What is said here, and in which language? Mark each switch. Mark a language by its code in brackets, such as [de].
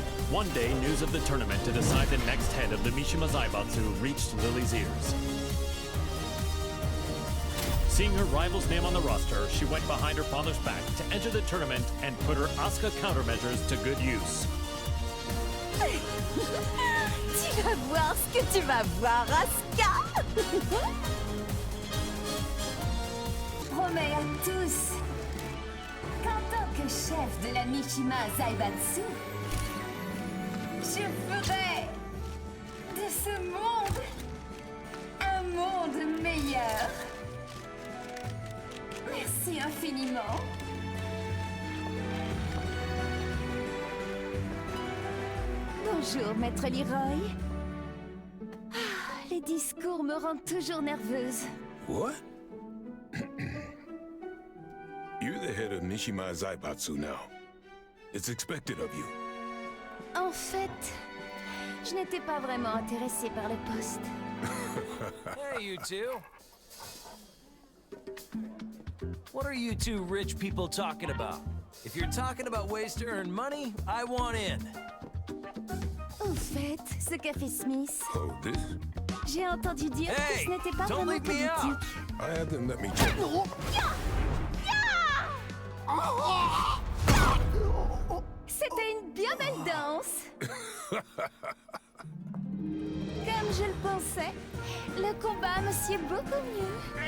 [en] One day, news of the tournament to decide the next head of the Mishima Zaibatsu reached Lily's ears. Seeing her rival's name on the roster, she went behind her father's back to enter the tournament and put her Asuka countermeasures to good use. [fr] Tu vas voir ce que tu vas voir, Asuka. Promets à tous qu'en tant que chef de la Mishima Zaibatsu, je ferai de ce monde un monde meilleur. Merci infiniment. Bonjour, Maître Leroy. Les discours me rendent toujours nerveuse. [en] What? You're the head of Mishima Zaibatsu now. It's expected of you. [fr] En fait, je n'étais pas vraiment intéressée par le poste. [en] Hey, you two. What are you two rich people talking about? If you're talking about ways to earn money, I want in. [fr] Au fait, ce café Smith. [en] Oh, this? [fr] J'ai entendu dire que ce n'était pas [en] don't [fr] vraiment [en] leave me out. [fr] politique. [en] I had them let me check. [fr] C'était une bien belle danse. Comme je le pensais, le combat me sied beaucoup mieux.